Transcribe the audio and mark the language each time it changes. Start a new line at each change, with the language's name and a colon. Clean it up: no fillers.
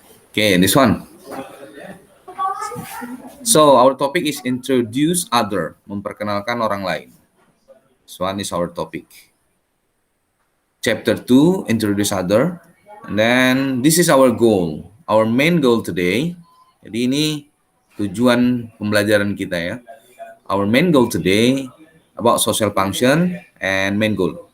English: Okay, this one. So, our topic is introduce other,
Indonesian: memperkenalkan orang lain.
English: This one is our topic. Chapter 2, introduce other. And then this is our goal. Our main goal today.
Indonesian: Jadi ini tujuan pembelajaran kita ya.
English: Our main goal today about social function and main goal.